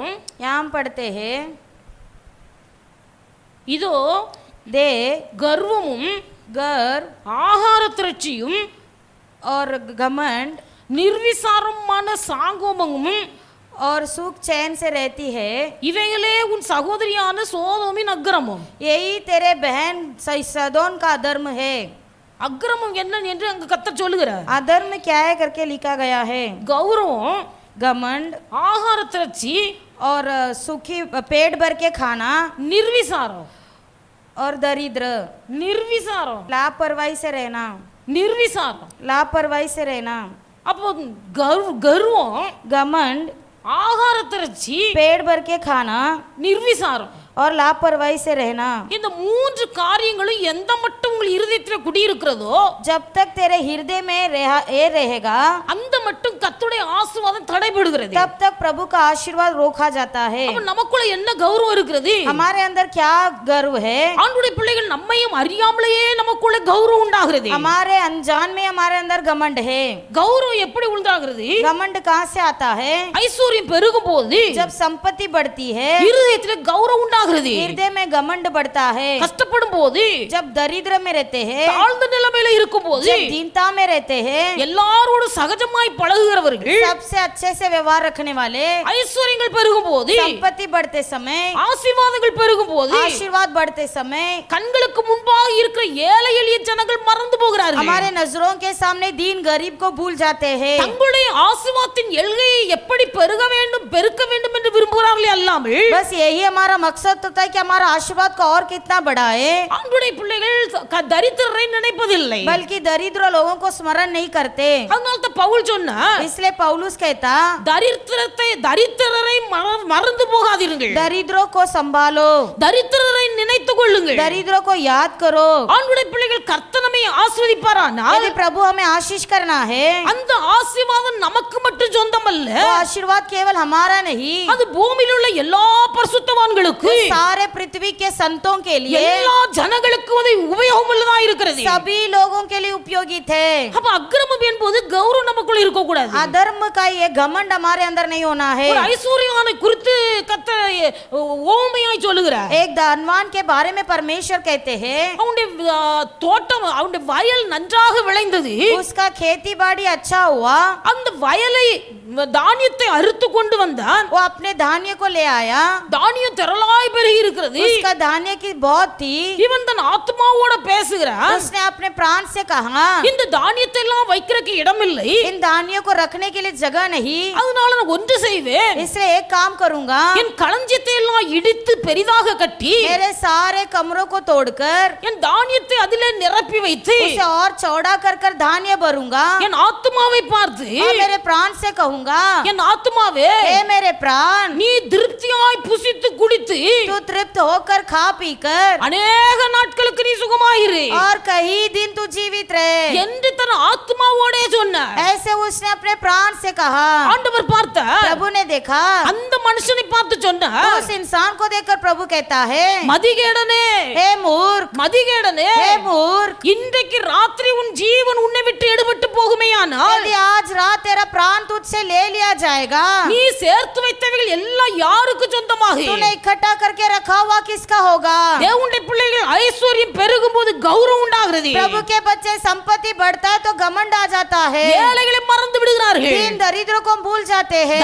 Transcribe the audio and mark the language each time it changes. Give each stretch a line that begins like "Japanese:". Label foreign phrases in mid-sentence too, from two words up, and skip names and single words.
Hindi: यहाँ हम पढ़ते हैं,
Tamil: இதோ
Hindi: दे
Tamil: கர்வமும்
Hindi: गर्व
Tamil: ஆகார திரட்சியும்
Hindi: और घमंड
Tamil: நிர்விசாரமான சாங்கோமமும்
Hindi: और सुख चैन से रहती है,
Tamil: இவைகளே உன் சகோதரியான சோதோமின் அக்கிரமம்.
Hindi: यही तेरे बहन सदोन का अधर्म है।
Tamil: அக்கிரமம் என்ன என்று அங்க கர்த்தர் சொல்லுகிறார்.
Hindi: अधर्म क्या है करके लिखा गया है,
Tamil: கௌரவம்,
Hindi: घमंड
Tamil: ஆகார திரட்சி,
Hindi: और सुखी पेट भर के खाना,
Tamil: நிர்விசாரம்,
Hindi: और दरिद्र,
Tamil: நிர்விசாரம்,
Hindi: लापरवाही से रहना,
Tamil: நிர்விசாரம்.
Hindi: लापरवाही से रहना,
Tamil: அப்போ கர்வம்,
Hindi: घमंड,
Tamil: ஆகார திரட்சி,
Hindi: पेट भर के खाना
Tamil: நிர்விசாரம்,
Hindi: और लापरवाही से रहना,
Tamil: இந்த மூன்று காரியங்களும் எந்த மட்டும் உங்கள் இருதயத்தில் குடியிருக்கிறதோ,
Hindi: जब तक तेरे हृदय में रहेगा,
Tamil: அந்த மட்டும் கர்த்தருடைய ஆசீர்வாதம் தடைபடுகிறது.
Hindi: तब तक प्रभु का आशीर्वाद रोका जाता है।
Tamil: அப்ப நமக்குள்ள என்ன கௌரவம் இருக்கிறது?
Hindi: हमारे अंदर क्या गर्व है?
Tamil: ஆண்டவருடைய பிள்ளைகள் நம்மையும் அறியாமலேயே நமக்குள்ள கௌரவம் உண்டாகிறது.
Hindi: हमारे अनजान में हमारे अंदर घमंड है।
Tamil: கௌரவம் எப்படி உண்டாகிறது?
Hindi: घमंड कहाँ से आता है?
Tamil: ஐஸ்வர்யம் பெருகும் போது
Hindi: जब संपत्ति बढ़ती है,
Tamil: இருதயத்தில் கௌரவம் உண்டாகிறது. உண்டாகிறது.
Hindi: हृदय में घमंड बढ़ता है.
Tamil: கஷ்டப்படும் போது,
Hindi: जब दरिद्र में रहते हैं,
Tamil: தாழ்ந்த நிலைமையில இருக்கும் போது,
Hindi: जब दीनता में रहते हैं,
Tamil: எல்லாரோடு சகஜமாய் பழகுகிறவர்கள்,
Hindi: सबसे अच्छे से व्यवहार रखने वाले,
Tamil: ஐஸ்வர்யங்கள் பெருகும் போது,
Hindi: संपत्ति बढ़ते समय,
Tamil: ஆசீர்வாதங்கள் பெருகும் போது,
Hindi: आशीर्वाद बढ़ते समय,
Tamil: கண்களுக்கு முன்பாக இருக்கிற ஏழை எளிய ஜனங்கள் மறந்து போகிறார்கள்.
Hindi: हमारे नजरों के सामने दीन गरीब को भूल जाते हैं.
Tamil: தங்களுடைய ஆசீர்வாதத்தின் எல்கையை எப்படி பெருக வேண்டும் என்று விரும்புகிறார்களே அல்லாமல்,
Hindi: बस यही हमारा मकसद होता है कि हमारा आशीर्वाद को और कितना बढ़ाए.
Tamil: ஆண்டுடைய பிள்ளைகள் தரித்திரரை நினைப்பதில்லை.
Hindi: बल्कि दरिद्र लोगों को स्मरण नहीं करते.
Tamil: அதனால தான் பவுல் சொன்னார்,
Hindi: इसलिए पौलुस कहता,
Tamil: தரித்திரரை மறந்து போகாதீர்கள்,
Hindi: दरिद्रों को संभालो,
Tamil: தரித்திரரை நினைத்துக் கொள்ளுங்கள்.
Hindi: दरिद्रों को याद करो.
Tamil: ஆண்டுடைய பிள்ளைகள் கர்த்தர் நம்மை ஆசீர்வதிப்பாரானால்,
Hindi: यदि प्रभु हमें आशीष करना है,
Tamil: அந்த ஆசீர்வாதம் நமக்கு மட்டும் சொந்தமல்ல,
Hindi: वो आशीर्वाद केवल हमारा नहीं,
Tamil: அது பூமியில் உள்ள எல்லா பரிசுத்தவான்களுக்கு,
Hindi: सारे पृथ्वी के संतों के लिए,
Tamil: எல்லா ஜனங்களுக்கு அது உபயோகம் உள்ளதா இருக்கிறது.
Hindi: सभी लोगों के लिए उपयोगी थे.
Tamil: அப்ப அக்கிரமம் என்பது கௌரவம் நமக்குள்ள இருக்க கூடாது.
Hindi: अधर्म का ये घमंड हमारे अंदर नहीं होना है.
Tamil: ஒரு ஐஸ்வர்யவானை குறித்து கர்த்தர் ஓமையாய் சொல்லுகிறார்.
Hindi: एक धनवान के बारे में परमेश्वर कहते हैं,
Tamil: அவனுடைய தோட்டம், அவனுடைய வயல் நன்றாக விளைந்தது.
Hindi: उसका खेती बाड़ी अच्छा हुआ,
Tamil: அந்த வயலை தானியத்தை அறுத்து கொண்டு வந்தான்.
Hindi: वो अपने धान्य को ले आया,
Tamil: தானியம் திரளாய் பெருகி இருக்கிறது.
Hindi: उसका धान्य की बहुत थी.
Tamil: இவன் தன் ஆத்மாவோட பேசுகிறான்.
Hindi: उसने अपने प्राण से कहा,
Tamil: இந்த தானியத்தை எல்லாம் வைக்கிறதுக்கு இடம் இல்லை,
Hindi: इन धान्यों को रखने के लिए जगह नहीं,
Tamil: அதனால நான் ஒன்று செய்வேன்,
Hindi: इसलिए एक काम करूंगा,
Tamil: என் களஞ்சியத்தை எல்லாம் இடித்து பெரிதாக கட்டி,
Hindi: मेरे सारे कमरों को तोड़कर
Tamil: என் தானியத்தை அதிலே நிரப்பி வைத்து,
Hindi: उसे और चौड़ा कर धान्य भरूंगा,
Tamil: என் ஆத்மாவை பார்த்து,
Hindi: और मेरे प्राण से कहूंगा,
Tamil: என் ஆத்மாவே,
Hindi: हे मेरे प्राण,
Tamil: நீ திருப்தியாய் புசித்து குடித்து
Hindi: तू तृप्त होकर खा पी कर
Tamil: அநேக நாட்களுக்கு நீ சுகமாயிரு
Hindi: और कई दिन तू जीवित रहे,
Tamil: என்று தன் ஆத்மாவோடே சொன்னார்.
Hindi: ऐसे उसने अपने प्राण से कहा.
Tamil: ஆண்டவர் பார்த்தார்,
Hindi: प्रभु ने देखा,
Tamil: அந்த மனுஷனை பார்த்து சொன்னார்,
Hindi: उस इंसान को देखकर प्रभु कहता है,
Tamil: மதிகேடனே,
Hindi: हे मूर्ख,
Tamil: மதிகேடனே,
Hindi: हे मूर्ख,
Tamil: இன்றைக்கு ராத்திரி உன் ஜீவன் உன்னை விட்டு எடுபட்டு போகுமேயானால்,
Hindi: यदि आज रात तेरा प्राण तुझसे ले लिया जाएगा,
Tamil: நீ சேர்த்து வைத்தவைகள் எல்லாம் யாருக்கு சொந்தமாக?
Hindi: तूने इकट्ठा करके रखा हुआ किसका होगा?
Tamil: தேவனுடைய பிள்ளைகள் ஐஸ்வர்யம் பெருகும் போது கௌரவம் உண்டாகிறது.
Hindi: प्रभु के बच्चे संपत्ति बढ़ता है तो घमंड आ जाता है,
Tamil: ஏழைகளை மறந்து விடுகிறார்கள்,
Hindi: दीन दरिद्रों को भूल जाते हैं,